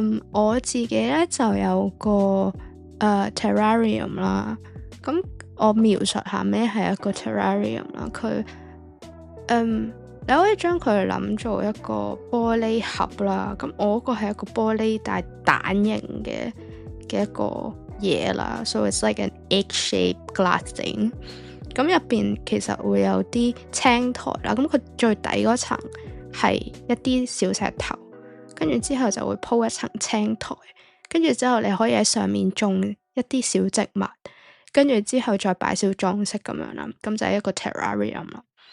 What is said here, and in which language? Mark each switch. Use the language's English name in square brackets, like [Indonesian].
[Cantonese] 我自己咧就有個terrarium 啦。咁我描述下咩係一個 terrarium 啦。佢你可以將佢諗做一個玻璃盒啦。咁我嗰個係一個玻璃但係蛋形嘅一個嘢啦。 [English] So it's like an egg-shaped glass thing。 [Cantonese] 咁入邊其實會有啲青苔啦。咁佢最底嗰層係一啲小石頭，跟住之後就會鋪一層青苔，跟住之後你可以喺上面種一啲小植物，跟住之後再擺少裝飾咁樣啦。咁就係一個 terrarium 啦。